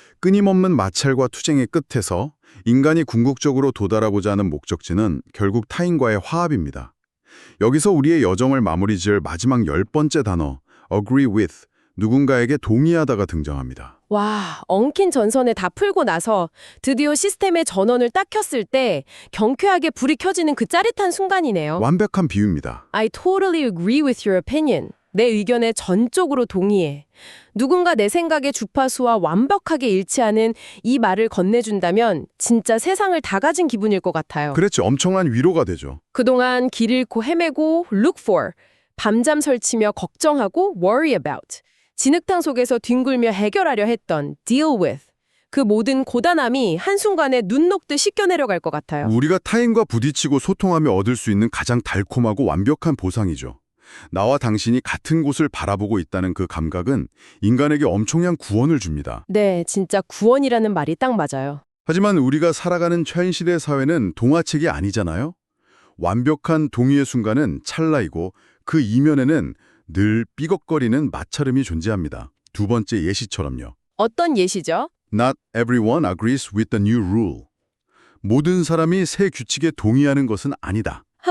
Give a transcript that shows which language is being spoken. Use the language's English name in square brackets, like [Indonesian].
[Korean] 끊임없는 마찰과 투쟁의 끝에서 인간이 궁극적으로 도달하고자 하는 목적지는 결국 타인과의 화합입니다. 여기서 우리의 여정을 마무리 지을 마지막 10번째 단어, [English] agree with, [Korean] 누군가에게 동의하다가 등장합니다. 와, 엉킨 전선에 다 풀고 나서 드디어 시스템의 전원을 딱 켰을 때 경쾌하게 불이 켜지는 그 짜릿한 순간이네요. 완벽한 비유입니다. [English] I totally agree with your opinion. [Korean] 내 의견에 전적으로 동의해. 누군가 내 생각의 주파수와 완벽하게 일치하는 이 말을 건네준다면 진짜 세상을 다 가진 기분일 것 같아요. 그랬지, 엄청난 위로가 되죠. 그동안 길 잃고 헤매고 [English] look for, [Korean] 밤잠 설치며 걱정하고 [English] worry about, [Korean] 진흙탕 속에서 뒹굴며 해결하려 했던 [English] deal with, [Korean] 그 모든 고단함이 한순간에 눈 녹듯 씻겨 내려갈 것 같아요. 우리가 타인과 부딪히고 소통하며 얻을 수 있는 가장 달콤하고 완벽한 보상이죠. 나와 당신이 같은 곳을 바라보고 있다는 그 감각은 인간에게 엄청난 구원을 줍니다. 네, 진짜 구원이라는 말이 딱 맞아요. 하지만 우리가 살아가는 현실의 사회는 동화책이 아니잖아요. 완벽한 동의의 순간은 찰나이고 그 이면에는 늘 삐걱거리는 마찰음이 존재합니다. 두 번째 예시처럼요. 어떤 예시죠? [English] Not everyone agrees with the new rule. [Korean] 모든 사람이 새 규칙에 동의하는 것은 아니다.